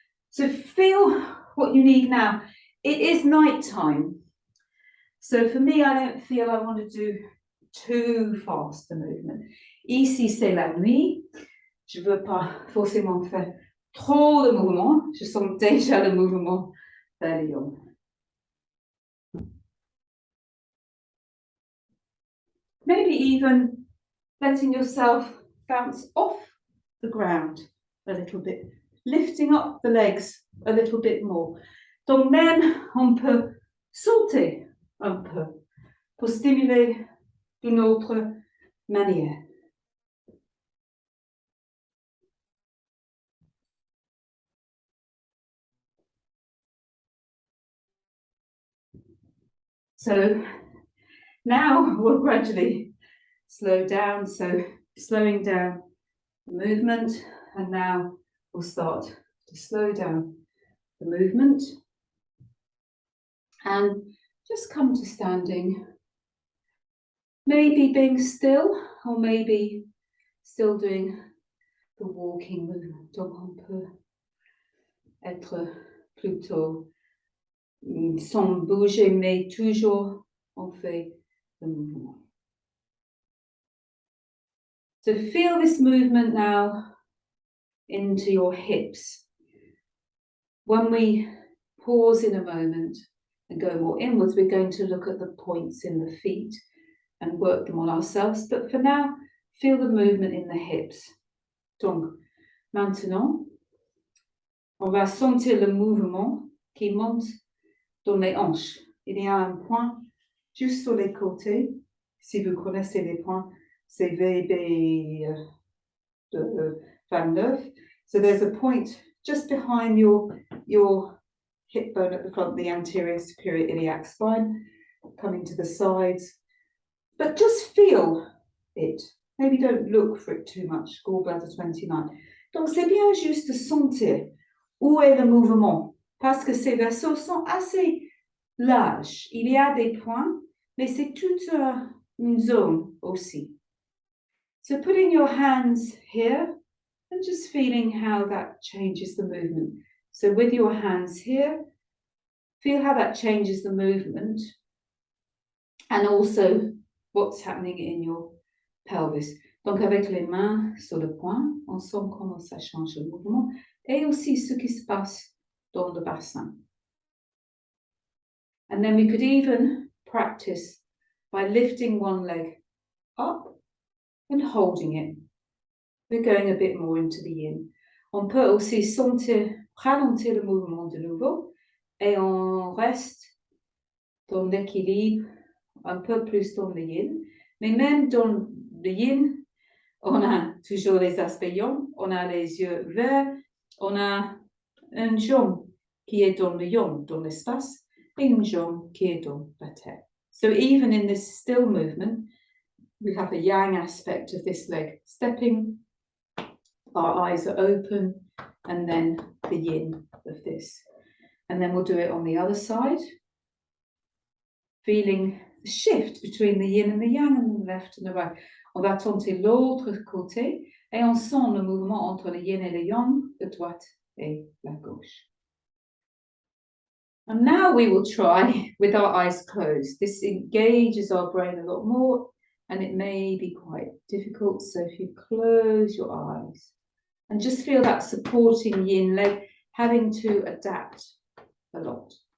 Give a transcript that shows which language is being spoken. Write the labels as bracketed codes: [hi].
[en] So feel what you need now. It is night time. So for me, I don't feel I want to do too fast the movement. [fr] Ici, c'est la nuit. Je veux pas forcément faire trop de mouvements. Je sens déjà le mouvement vers le yang. [en] Maybe even letting yourself bounce off the ground a little bit, lifting up the legs a little bit more. [fr] Donc même, on peut sauter un peu pour stimuler d'une autre manière. [en] So now we'll gradually slow down. So slowing down the movement, and now we'll start to slow down the movement and just come to standing. Maybe being still, or maybe still doing the walking movement. [fr] Donc on peut être plutôt sans bouger, mais toujours on fait le mouvement. [en] So feel this movement now into your hips. When we pause in a moment and go more inwards, we're going to look at the points in the feet and work them on ourselves. But for now, feel the movement in the hips. [fr] Donc, maintenant, on va sentir le mouvement qui monte dans les hanches. Il y a un point juste sur les côtés. Si vous connaissez les points, c'est VB 29. [en] So there's a point just behind your hip bone at the front, the anterior superior iliac spine, coming to the sides. But just feel it. Maybe don't look for it too much. Gallbladder 29. [fr] Donc c'est bien juste de sentir où est le mouvement, parce que ces vaisseaux sont assez larges. Il y a des points, mais c'est toute une zone aussi. [en] So putting your hands here and just feeling how that changes the movement. So with your hands here, feel how that changes the movement, and also what's happening in your pelvis. [fr] Donc avec les mains sur le point, on sent comment ça change le mouvement, et aussi ce qui se passe dans le bassin. [en] And then we could even practice by lifting one leg up and holding it. We're going a bit more into the yin. [fr] On peut aussi ralentir le mouvement de nouveau, et on reste dans l'équilibre, un peu plus dans le yin. Mais même dans le yin, on a toujours les aspects yang, on a les yeux verts, on a une jambe qui est dans le yang, dans l'espace, et une jambe qui est dans la terre. [en] So even in this still movement, we have a yang aspect of this leg stepping, our eyes are open, and then the yin of this. And then we'll do it on the other side, feeling the shift between the yin and the yang, and the left and the right. [fr] On va tenter l'autre côté, et on sent le mouvement entre le yin et le yang, de droite et la gauche. [en] And now we will try with our eyes closed. This engages our brain a lot more, and it may be quite difficult. So if you close your eyes and just feel that supporting yin leg having to adapt a lot.